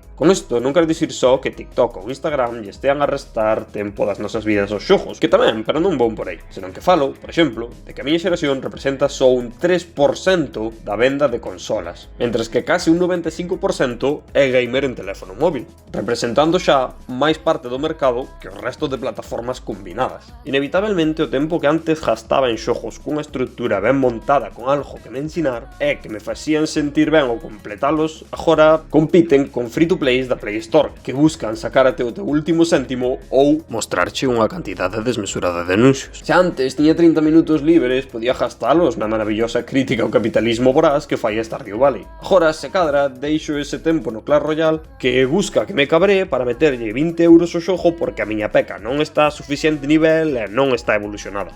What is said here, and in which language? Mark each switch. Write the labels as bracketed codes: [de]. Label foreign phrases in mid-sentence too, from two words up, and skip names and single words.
[gl] Con isto non quero dicir só que TikTok ou Instagram lle estean a restar tempo das nosas vidas aos xogos, que tamén, pero non vou por aí, senón que falo, por exemplo, de que a miña xeración representa só un 3% da venda de consolas, mentres que case un 95% é gamer en teléfono móvil, representando xa máis parte do mercado que o resto de plataformas combinadas. Inevitablemente o tempo que antes gastaba en xogos cunha estrutura ben montada con algo que me ensinar e que me facían sentir ben ao completalos, agora compiten con free-to-plays da Play Store, que buscan sacar até o teu último céntimo ou mostrarche unha cantidade desmesurada de anuncios. Se antes tiña 30 minutos libres, podía gastalos na maravillosa crítica ao capitalismo voraz que fai Stardew Valley. Agora, se cadra, deixo ese tempo no Clash Royale que busca que me cabree para meterlle 20 euros ao xogo porque a miña peca non está a suficiente nivel e non está evolucionada.